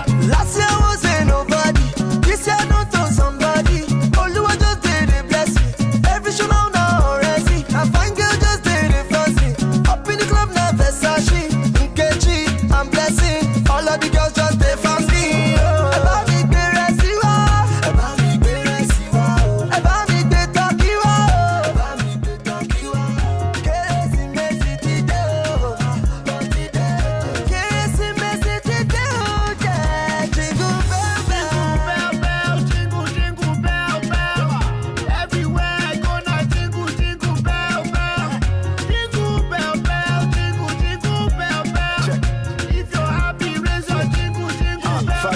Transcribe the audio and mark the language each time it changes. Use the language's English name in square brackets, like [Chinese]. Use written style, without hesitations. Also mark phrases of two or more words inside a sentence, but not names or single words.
[English] Last year wasn't nobody, this year don't turn somebody. Oluwa just did it, bless me. Every show now already. I find girl just did it fancy. Up in the club now Versace, Nkechi, I'm blessing. All of the girls just did fancy. [Yoruba] Eba mi gbere siwa, eba mi gbere siwa, eba mi gbe tokiwa, eba mi gbe tokiwa. Kérésìmesì ti dé o, ti dé o. Kérésìmesì ti dé o, [English] yeah. Jingle bell bell. Bell bell, jingle jingle bell bell. Everywhere I go now, jingle jingle bell bell. Jingle bell bell, jingle jingle bell bell. If you're happy, raise your jingle jingle bell.